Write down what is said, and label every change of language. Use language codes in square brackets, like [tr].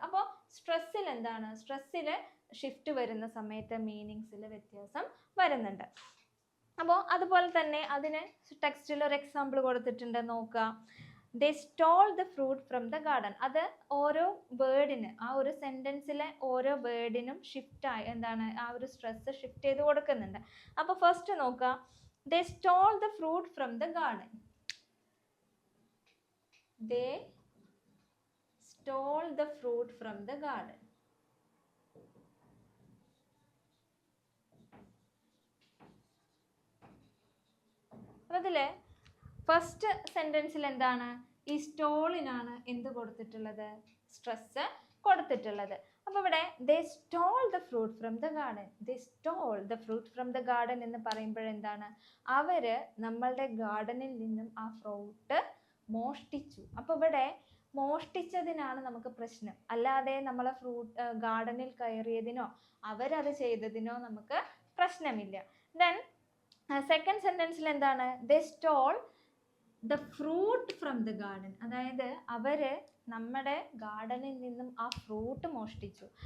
[ml] അപ്പോൾ സ്ട്രെസ്സിൽ എന്താണ്, സ്ട്രെസ്സിൽ ഷിഫ്റ്റ് വരുന്ന സമയത്ത് മീനിങ്സിൽ വ്യത്യാസം വരുന്നുണ്ട്. അപ്പോൾ അതുപോലെ തന്നെ അതിന് ടെക്സ്റ്റിൽ ഒരു എക്സാമ്പിൾ കൊടുത്തിട്ടുണ്ട്, നോക്കുക. [en] they stole the fruit from the garden, [ml] അത് ഓരോ വേർഡിന്, ആ ഒരു സെൻറ്റൻസിലെ ഓരോ വേർഡിനും ഷിഫ്റ്റായി എന്താണ് ആ ഒരു സ്ട്രെസ് ഷിഫ്റ്റ് ചെയ്ത് കൊടുക്കുന്നുണ്ട്. അപ്പോൾ ഫസ്റ്റ് നോക്കുക, [en] they stole the fruit from the garden. They stole the fruit from the garden. [ml] അതിലെ ഫസ്റ്റ് സെന്റൻസിൽ എന്താണ്, ഈ സ്റ്റോളിനാണ് എന്ത് കൊടുത്തിട്ടുള്ളത്, സ്ട്രെസ് കൊടുത്തിട്ടുള്ളത്. അപ്പോൾ ഇവിടെ [en] they stole the fruit from the garden, they stole the fruit from the garden [ml] എന്ന് പറയുമ്പോഴെന്താണ്, അവര് നമ്മളുടെ ഗാർഡനിൽ നിന്നും ആ ഫ്രൂട്ട് മോഷ്ടിച്ചു. അപ്പോൾ ഇവിടെ മോഷ്ടിച്ചതിനാണ് നമുക്ക് പ്രശ്നം, അല്ലാതെ നമ്മളെ ഗാർഡനിൽ കയറിയതിനോ അവരത് ചെയ്തതിനോ നമുക്ക് പ്രശ്നമില്ല. ദെൻ സെക്കൻഡ് സെന്റൻസിൽ എന്താണ്, [en] they stole the fruit from the garden, [ml] അതായത് അവര് നമ്മുടെ ഗാർഡനിൽ നിന്നും ആ ഫ്രൂട്ട് മോഷ്ടിച്ചു.